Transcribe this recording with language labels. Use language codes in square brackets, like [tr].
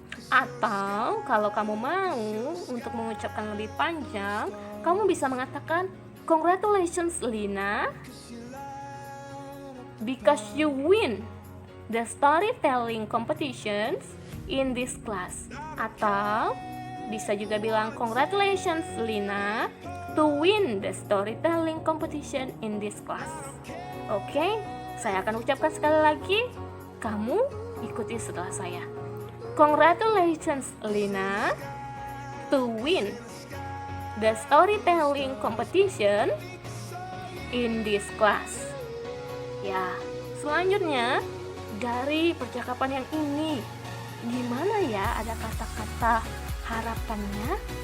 [id] Atau, kalau kamu mau untuk mengucapkan lebih panjang, kamu bisa mengatakan [en] congratulations, Lina, because you win the storytelling competitions in this class. [id] Atau bisa juga bilang [en] congratulations, Lina, to win the storytelling competition in this class. [id] Oke, saya akan ucapkan sekali lagi. Kamu ikuti setelah saya. [en] Congratulations, Lina, to win the storytelling competition in this class. [id] Ya, selanjutnya dari percakapan yang ini, gimana ya ada kata-kata harapannya?